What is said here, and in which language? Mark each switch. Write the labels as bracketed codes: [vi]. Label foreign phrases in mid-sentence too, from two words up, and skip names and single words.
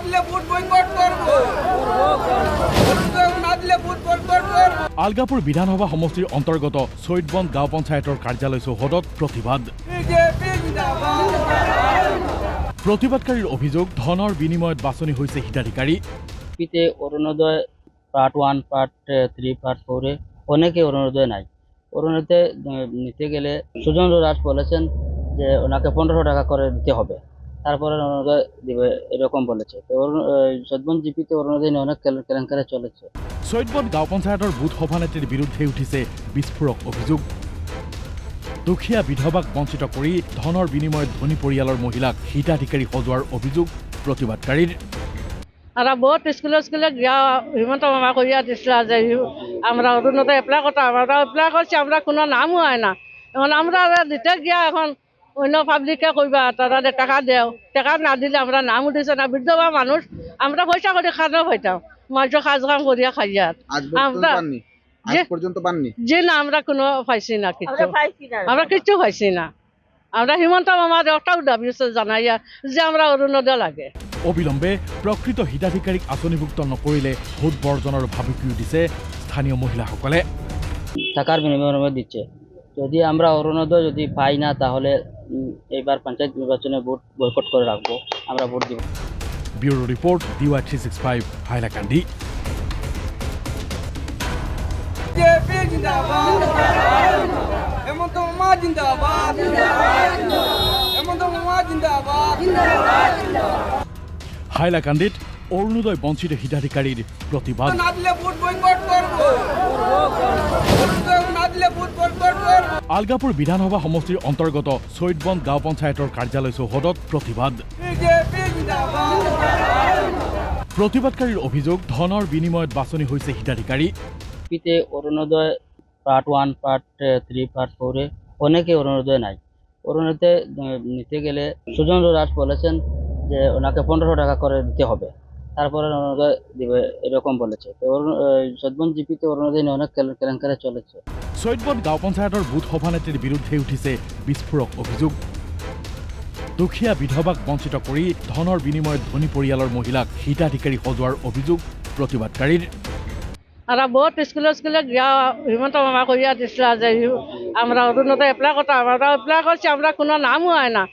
[as] আলগাপুৰ বিধানসভা সমষ্টিৰ অন্তৰ্গত চৈতবন গাঁও পঞ্চায়তৰ কাৰ্যালয় চৌহদত প্ৰতিবাদ। প্ৰতিবাদকাৰীৰ অভিযোগ, ধনৰ বিনিময়ত বাছনি হৈছে হিতাধিকাৰী। [bn] অরুণোদয় পার্ট 1, পার্ট 3, পার্ট 4 অনেকে অরুণোদয় নাই। অরুণোদয় নিতে গেলে সুজন রাজ বলেছেন যে ওনাকে 1500 টাকা করে দিতে হবে, তারপরে অরুণোদয় দিবে, এরকম বলেছে। তো সদবন জিপিতে অরুণোদয় নিয়ে অনেক কেলেঙ্কারি চলেছে। [as] চৈতবন গাঁও পঞ্চায়তৰ বুথ সভানেত্ৰীৰ বিৰুদ্ধে উঠিছে বিস্ফোৰক অভিযোগ। দুখীয়া বিধৱাক বঞ্চিত কৰি ধনৰ বিনিময়ত ধনী পৰিয়ালৰ মহিলাক হিতাধিকাৰী সজোৱাৰ অভিযোগ প্ৰতিবাদকাৰীৰ। [bn] আর বহুত স্কুলে গিয়া হিমন্ত মামা করিয়া দিছিল যে আমরা অরুণোদয় এপ্লাই করতাম, আমরা এপ্লাই করছি, আমরা কোনো নামও হয় না। এখন আমরা দিতে গিয়া এখন অন্য পাবলিকে কইবা তারা টাকা দেও, টাকা না দিলে আমরা নামও দিছে না। বিধবা মানুষ আমরা পয়সা করে খানাও খাইতাম, মাঝে কাজ কাম করিয়া খাইয়া আমরা যে না আমরা কোনো পাইছি না, কিছু আমরা কিচ্ছু পাইছি না। আমরা হিমন্ত মামার একটাও দাবি জানাইয়া যে আমরা অরুণোদয় লাগে। [as] অবিলম্বে প্ৰকৃত হিতাধিকাৰীক আঁচনিভুক্ত নকৰিলে ভোট বৰ্জনৰ ভাবুকিও দিছে স্থানীয় মহিলাসকলে। [bn] টাকার বিনিময়ে দিচ্ছে। যদি আমরা অরুণোদয় যদি পাই না, তাহলে এইবার পঞ্চায়েত নির্বাচনে ভোট বয়কট করে রাখবো, আমরা ভোট দিব। [as] ব্যুরো রিপোর্ট, DY365, হাইলাকান্দি। হাইলাকান্দিত অৰুণোদয় বঞ্চিত হিতাধিকাৰীৰ প্ৰতিবাদ। আলগাপুৰ বিধানসভা সমষ্টিৰ অন্তৰ্গত চৈতবন গাঁও পঞ্চায়তৰ কাৰ্যালয় চৌহদত প্ৰতিবাদ। প্ৰতিবাদকাৰীৰ অভিযোগ, ধনৰ বিনিময়ত বাছনি হৈছে হিতাধিকাৰী। [bn] অরুণোদয় পার্ট 1, পার্ট 3, পার্ট 4 অনেকে অরুণোদয় নাই। অরুণোদয় নিতে গেলে সুজন রাজ বলেছেন যে ওনাকে 1500 টাকা করে দিতে হবে, তারপরে অরুণোদয় দিবে, এরকম বলেছে। তো সদবন জিপিতে অরুণোদয় নিয়ে অনেক কেলেঙ্কারি চলেছে। [as] চৈতবন গাঁও পঞ্চায়তৰ বুথ সভানেত্ৰীৰ বিৰুদ্ধে উঠিছে বিস্ফোৰক অভিযোগ। দুখীয়া বিধৱাক বঞ্চিত কৰি ধনৰ বিনিময়ত ধনী পৰিয়ালৰ মহিলাক হিতাধিকাৰী সজোৱাৰ অভিযোগ প্ৰতিবাদকাৰীৰ। [bn] আর বহুত স্কুলে গিয়া হিমন্ত মামা করিয়া দিছিল যে আমরা অরুণোদয় এপ্লাই করতাম, আমরা এপ্লাই করছি, আমরা কোনো নামও হয় না।